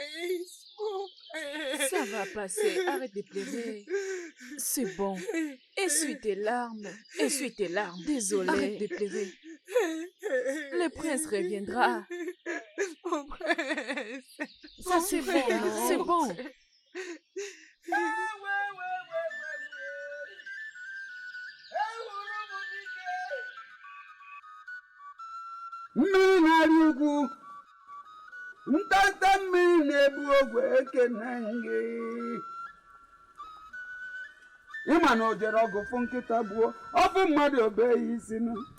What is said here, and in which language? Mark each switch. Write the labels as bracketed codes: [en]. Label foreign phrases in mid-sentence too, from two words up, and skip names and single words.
[fr] Ça va passer. Arrête de pleurer. C'est bon. Essuie tes larmes. Essuie tes larmes. Désolé. Arrête de pleurer. Le prince reviendra. Mon prince. Ça, c'est bon, non? C'est bon. [ig] Mmiri na-arị ugwu ntanta mmiri na-ebu ogwe ekene gị ịma na o jere ọgụ fụ nkịta gbuo ọ bụ mmadụ obeghị isi nụ